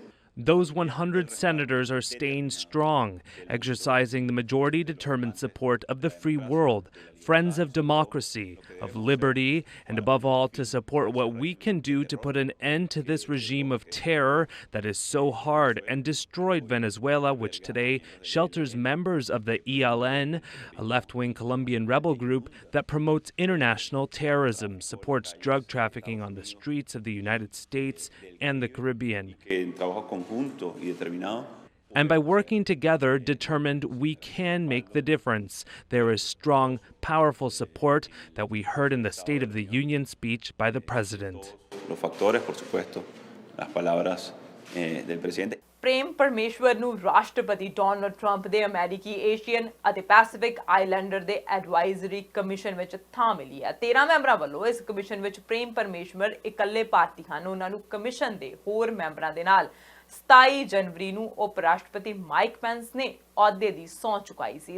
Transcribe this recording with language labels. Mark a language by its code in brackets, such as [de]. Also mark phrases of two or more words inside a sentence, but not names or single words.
[en] Those 100 senators are staying strong, exercising the majority-determined support of the free world, friends of democracy, of liberty, and above all to support what we can do to put an end to this regime of terror that is so hard and destroyed Venezuela, which today shelters members of the ELN, a left-wing Colombian rebel group that promotes international terrorism, supports drug trafficking on the streets of the United States and the Caribbean. And by working together, determined we can make the difference. There is strong, powerful support that we heard in the State of the Union speech by the President. [es] Los factores, por supuesto, las palabras del presidente. [pa] ਪ੍ਰੇਮ ਪਰਮੇਸ਼ਵਰ ਨੂੰ ਰਾਸ਼ਟਰਪਤੀ ਡੋਨਾਲਡ ਟਰੰਪ ਦੇ ਅਮਰੀਕੀ ਏਸ਼ੀਅਨ ਅਤੇ ਪੈਸੀਫਿਕ ਆਈਲੈਂਡਰ ਦੇ ਐਡਵਾਈਜ਼ਰੀ ਕਮਿਸ਼ਨ ਵਿੱਚ ਥਾਂ ਮਿਲੀ ਹੈ। 13 ਮੈਂਬਰਾਂ ਵੱਲੋਂ ਇਸ ਕਮਿਸ਼ਨ ਵਿੱਚ ਪ੍ਰੇਮ ਪਰਮੇਸ਼ਵਰ ਇਕੱਲੇ ਭਾਰਤੀ ਹਨ। ਉਹਨਾਂ ਨੂੰ ਕਮਿਸ਼ਨ ਦੇ ਹੋਰ ਮੈਂਬਰਾਂ ਦੇ ਨਾਲ 27 ਜਨਵਰੀ ਨੂੰ ਉਪ ਰਾਸ਼ਟਰਪਤੀ ਮਾਈਕ ਪੈਂਸ ਨੇ ਅਹੁਦੇ ਦੀ ਸਹੁੰ ਚੁਕਾਈ ਸੀ।